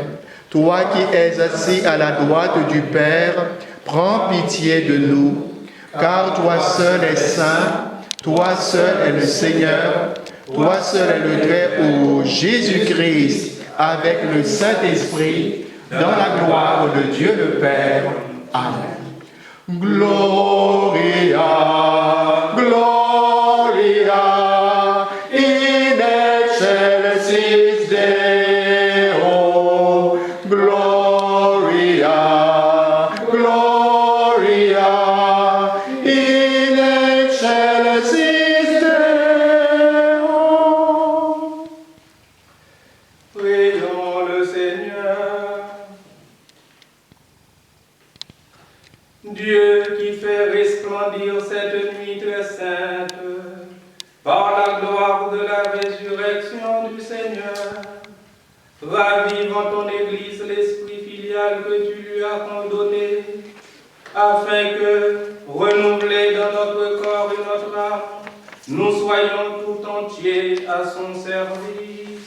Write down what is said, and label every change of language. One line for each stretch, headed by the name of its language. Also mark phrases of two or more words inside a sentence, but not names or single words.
French: Toi qui es assis à la droite du Père, prends pitié de nous, car toi seul es saint, toi seul es le Seigneur, toi seul est le Très-Haut, Jésus-Christ, avec le Saint-Esprit, dans la gloire de Dieu le Père. Amen.
Latin: Gloria, Gloria, in excelsis Deo. Gloria, Gloria, in excelsis Deo.
French: Prions le Seigneur. Dieu qui fait resplendir cette nuit très sainte par la gloire de la résurrection du Seigneur, ravive en ton Église l'esprit filial que tu lui as condonné, afin que, renouvelés dans notre corps et notre âme, nous soyons tout entiers à son service.